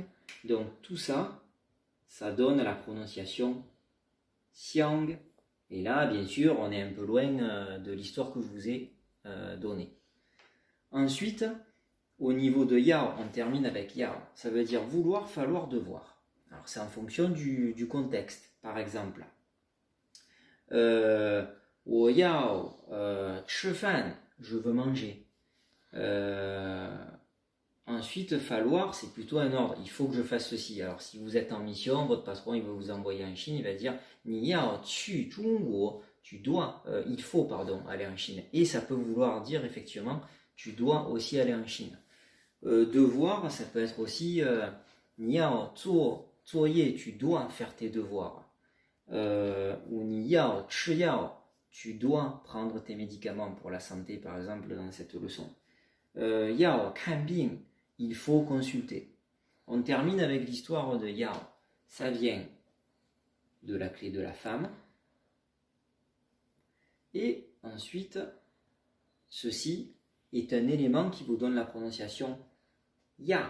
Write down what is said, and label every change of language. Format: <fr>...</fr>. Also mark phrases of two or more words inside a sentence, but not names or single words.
<fr>Donc tout ça, ça donne la prononciation xiang. Et là, bien sûr, on est un peu loin de l'histoire que je vous ai donnée. Ensuite, au niveau de yao, on termine avec yao. Ça veut dire vouloir, falloir, devoir. Alors, c'est en fonction du contexte. Par exemple,</fr> <zh>我要吃饭,</zh> <fr>je veux manger. Ensuite, falloir, c'est plutôt un ordre. Il faut que je fasse ceci. Alors, si vous êtes en mission, votre patron, il va vous envoyer en Chine, il va dire</fr> <zh>你要去中国,</zh> <fr>tu dois, il faut, aller en Chine. Et ça peut vouloir dire, effectivement, tu dois aussi aller en Chine. Devoir, ça peut être aussi</fr> <zh>你要做作业,</zh> <fr>tu dois faire tes devoirs. Ou</fr> <zh>你要吃药,</zh> <fr>tu dois prendre tes médicaments pour la santé, par exemple, dans cette leçon.</fr> <zh>要看病,</zh> <fr>il faut consulter. On termine avec l'histoire de Yao. Ça vient de la clé de la femme. Et ensuite, ceci est un élément qui vous donne la prononciation Ya.</fr>